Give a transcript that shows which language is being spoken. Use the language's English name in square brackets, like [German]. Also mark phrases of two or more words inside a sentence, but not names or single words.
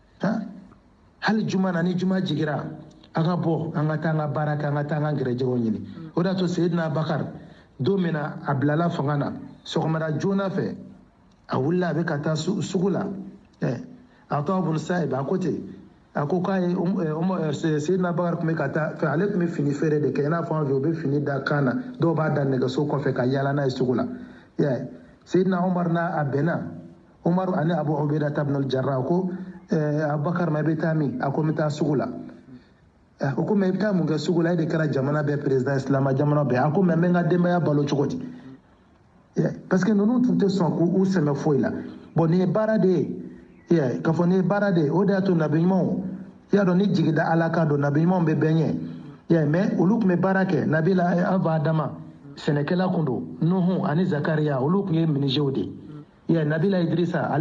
[Bambara] hali juma na ni juma jigira an ka bɔ an ka taa an ka baara kɛ an ka taa an ka gɛrɛjɛgɛw ɲini o de y'a to seyidina bakari don min na a bilala fanga na sɔgɔmada joona fɛ a wulila a bɛ ka taa sugu la a tɔgɔ bun sahib a ko ten a ko k'a ye seyidina bakari tun bɛ ka taa fɛ ale tun bɛ fini feere de kɛ i n'a fɔ an fɛ u bɛ fini da kan na dɔw b'a da nɛgɛso kɔfɛ ka yaala n'a ye sugu la seyidina umar n'a a bɛnna umar ani abu ubaida ibn al-jarrah ko abubakar ma i bɛ taa min a ko n bɛ taa sugu la o ko mɛ i bɛ taa mun kɛ sugu la e de kɛra jamana bɛɛ président islama jamana bɛɛ a ko mɛ n bɛ n ka denbaya balo cogo di [French] parce que [Bambara] ninnu tun tɛ sɔn k'u sɛmɛ foyi la bon nin ye baara de ye k'a fɔ nin ye baara de ye o de y'a to nabiɲumanw i y'a dɔn ni jigida ala kan don nabiɲumanw bɛ bɛn ɲɛ mɛ olu tun bɛ baara kɛ nabila ava adama sɛnɛkɛla kun don nuhu ani zakariya olu tun ye minizew de ye nabila idrisa ale